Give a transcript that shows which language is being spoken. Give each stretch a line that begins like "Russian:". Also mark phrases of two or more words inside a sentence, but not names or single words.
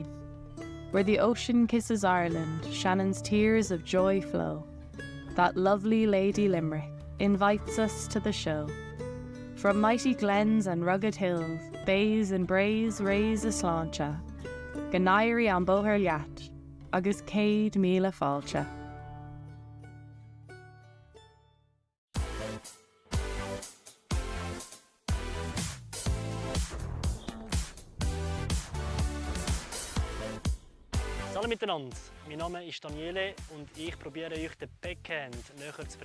English: Where the ocean kisses Ireland, Shannon's tears of joy flow. That lovely Lady Limerick invites us to the show. From mighty glens and rugged hills, bays and braes raise a sláinte.
Irish: Ganairi an bóthar leat, agus céad míle fáilte.
German: Hallo miteinander, mein Name ist Daniele und ich probiere euch den Backhand näher zu bringen.